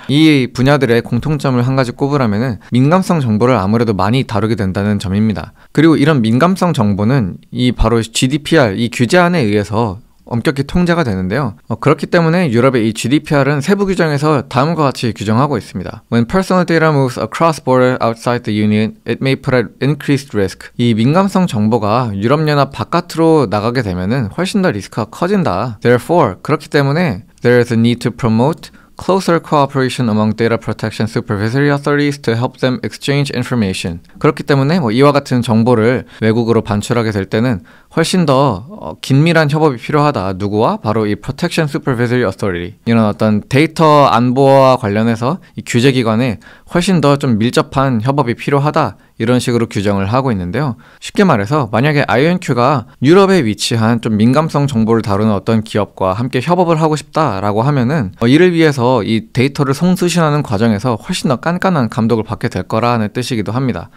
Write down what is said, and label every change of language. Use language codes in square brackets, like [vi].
[ko] 이 분야들의 공통점을 한 가지 꼽으라면은 민감성 정보를 아무래도 많이 다루게 된다는 점입니다. 그리고 이런 민감성 정보는 이 바로 GDPR, 이 규제안에 의해서 엄격히 통제가 되는데요. 그렇기 때문에 유럽의 이 GDPR은 세부 규정에서 다음과 같이 규정하고 있습니다. [en] When personal data moves across border outside the union, it may put at increased risk. [ko] 이 민감성 정보가 유럽연합 바깥으로 나가게 되면은 훨씬 더 리스크가 커진다. [en] Therefore, [ko] 그렇기 때문에 [en] there is a need to promote closer cooperation among data protection supervisory authorities to help them exchange information. [ko] 그렇기 때문에 이와 같은 정보를 외국으로 반출하게 될 때는 훨씬 더 긴밀한 협업이 필요하다. 누구와? 바로 이 Protection Supervisory Authority. 이런 어떤 데이터 안보와 관련해서 이 규제기관에 훨씬 더 좀 밀접한 협업이 필요하다. 이런 식으로 규정을 하고 있는데요. 쉽게 말해서 만약에 IonQ가 유럽에 위치한 좀 민감성 정보를 다루는 어떤 기업과 함께 협업을 하고 싶다라고 하면은 이를 위해서 이 데이터를 송수신하는 과정에서 훨씬 더 깐깐한 감독을 받게 될 거라는 뜻이기도 합니다.